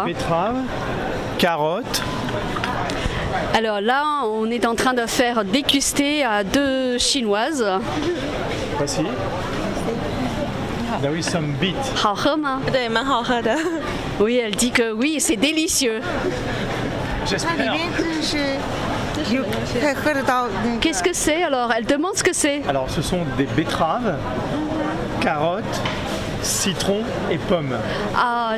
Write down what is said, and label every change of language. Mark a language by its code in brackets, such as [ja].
[fr] Betterave, carottes. Alors là, on est en train de faire déguster à deux Chinoises. [en] Voici. There is some beet. [zh] 好喝吗？对，蛮好喝的。 [fr] Oui, elle dit que oui, c'est délicieux. [zh] 它里 [fr] J'espère. [zh] 面真的是有可以喝得到那个 [fr] Qu'est-ce que c'est alors? Elle demande ce que c'est. Alors, ce sont des betteraves, carottes, citron et pommes.